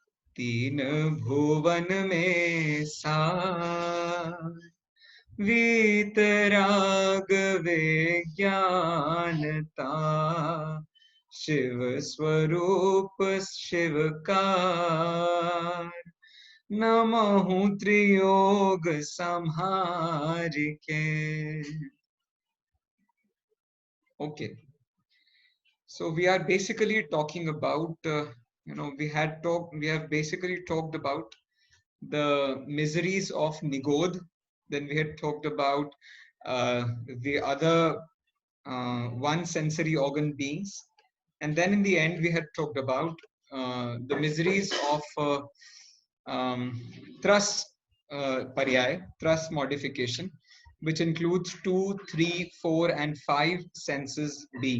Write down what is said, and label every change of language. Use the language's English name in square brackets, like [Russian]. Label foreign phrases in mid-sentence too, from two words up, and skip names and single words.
[Hindi] तीन भुवन में सार, वीतराग विज्ञानता, शिव स्वरूप शिवकार, नमहु त्रियोग संहार के. [English] Okay, so we are basically talking about we have basically talked about the miseries of Nigod. Then we had talked about the other one sensory organ beings, and then in the end we had talked about the miseries of [Hindi] त्रस पर्याय, [English] thrust modification, which includes 2, 3, 4, and 5 senses being.